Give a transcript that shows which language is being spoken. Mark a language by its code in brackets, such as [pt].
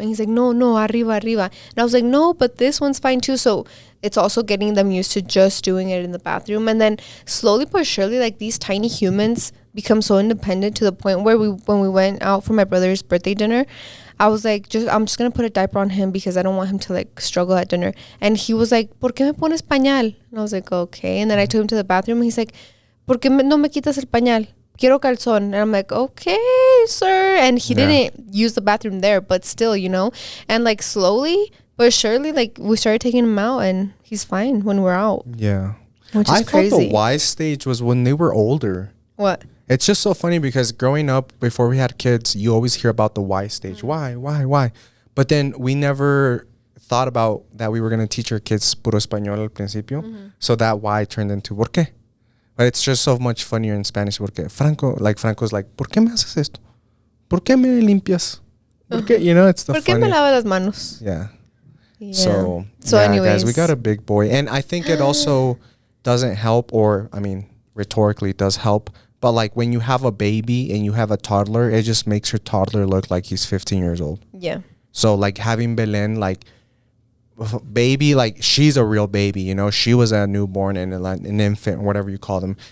[en] And he's like, no, arriba. And I was like, no, but this one's fine too. So it's also getting them used to just doing it in the bathroom. And then slowly but surely, like these tiny humans become so independent to the point where when we went out for my brother's birthday dinner, I was like, I'm just going to put a diaper on him because I don't want him to like struggle at dinner. And he was like, [es] ¿por qué me pones pañal? [en] And I was like, okay. And then I took him to the bathroom and he's like, [es] ¿por qué no me quitas el pañal? Quiero calzón. [en] And I'm like, okay, sir. And he didn't use the bathroom there, but still, you know. And like slowly but surely, like we started taking him out and he's fine when we're out. Yeah. Which is crazy. Thought the wise stage was when they were older. What? It's just so funny because growing up, before we had kids, you always hear about the why stage. Why? But then we never thought about that we were going to teach our kids [es] puro español al principio. [en] So that why turned into [es] ¿por qué? [en] But it's just so much funnier in Spanish. [es] Porque [en] Franco's like, [es] ¿por qué me haces esto? ¿Por qué me limpias? ¿Por qué? [en] You know, it's the [es] ¿Por qué me lavas las manos? [en] Yeah. So yeah, anyways. guys, we got a big boy. And I think it also doesn't help, or, I mean, rhetorically it does help. But like when you have a baby and you have a toddler, it just makes your toddler look like he's 15 years old. Yeah. So like having Belen, like baby, like she's a real baby, you know, she was a newborn and an infant, whatever you call them.